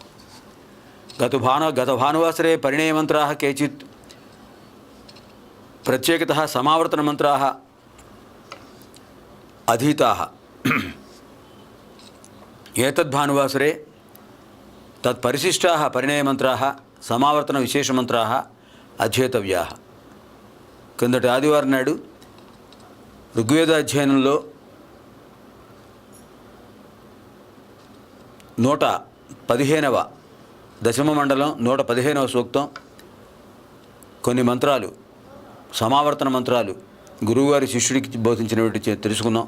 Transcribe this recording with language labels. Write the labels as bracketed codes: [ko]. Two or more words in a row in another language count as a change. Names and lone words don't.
[sa] गतभानुवासरे परिणयमन्त्राः केचित् प्रत्येकतः समावर्तनमन्त्राः अधीताः. एतद्भानुवासरे तत्परिशिष्टाः परिणयमन्त्राः समावर्तनविशेषमन्त्राः अध्येतव्याः. [te] కిందటి ఆదివారం నాడు ఋగ్వేద అధ్యయనంలో 115వ దశమ మండలం 115వ సూక్తం కొన్ని మంత్రాలు సమావర్తన మంత్రాలు గురువుగారి శిష్యుడికి బోధించినవి తెలుసుకుందాం.